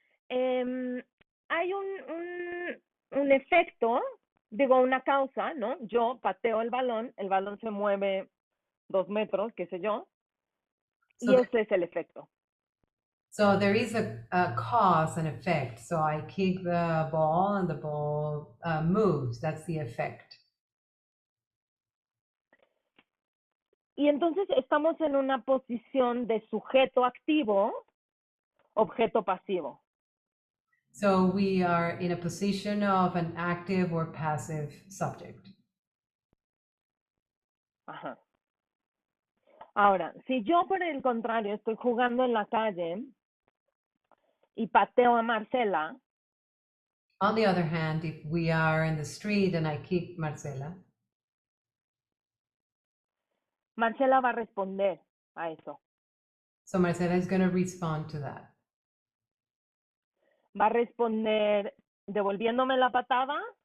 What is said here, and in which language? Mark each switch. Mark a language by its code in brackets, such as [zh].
[es] Hay un efecto, digo, una causa, ¿no? Yo pateo el balón se mueve 2 metros, qué sé yo, y ese es el efecto. [en] So there is a cause and effect. So I kick the ball and the ball moves. That's the effect. [es] Y entonces estamos en una posición de sujeto activo, objeto pasivo. [en] So we are in a position of an active or passive subject. Ajá. [es] Ahora, si yo por el contrario estoy jugando en la calle y pateo a Marcela. [en] On the other hand, if we are in the street and I kick Marcela. [es] Marcela va a responder a eso. [en] So Marcela is going to respond to that. [es] Va a responder devolviéndome la patada.